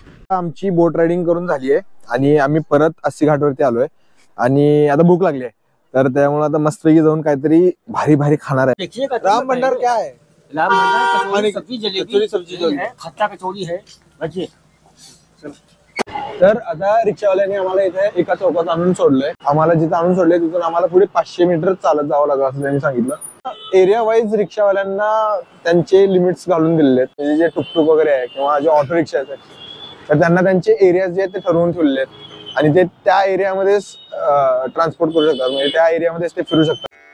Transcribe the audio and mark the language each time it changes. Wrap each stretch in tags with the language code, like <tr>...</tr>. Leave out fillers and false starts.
<mr>आमची बोट रायडिंग करून झाली आहे आणि आम्ही परत अस्सी घाटवरती आलोय आणि आता भूक लागली आहे, तर त्यामुळे आता मस्तपैकी जाऊन काहीतरी भारी भारी खाणार आहे।</mr> <hi>राम भंडार क्या है? राम भंडार सब्जी, जलेबी, सब्जी जो है, खट्टा कचौड़ी है, बच्चे।</hi> <mr>तर आता रिक्षावाल्याने आम्हाला इथे एका चौकात आणून सोडलंय। आम्हाला जिथे आणून सोडलंय तिथून आम्हाला पुढे 500 मीटर चालत जावं लागलं असं त्यांनी सांगितलं। एरिया वाईज रिक्षावाल्यांना त्यांचे लिमिट्स घालून दिलेले आहेत, म्हणजे जे टुकटुक वगैरे आहे किंवा जे ऑटो रिक्षा आहेत तर त्यांना त्यांचे एरिया जे आहेत ते ठरवून ठेवलेले आहेत आणि ते त्या एरियामध्येच ट्रान्सपोर्ट करू शकतात, म्हणजे त्या एरियामध्येच ते फिरू शकतात।</mr>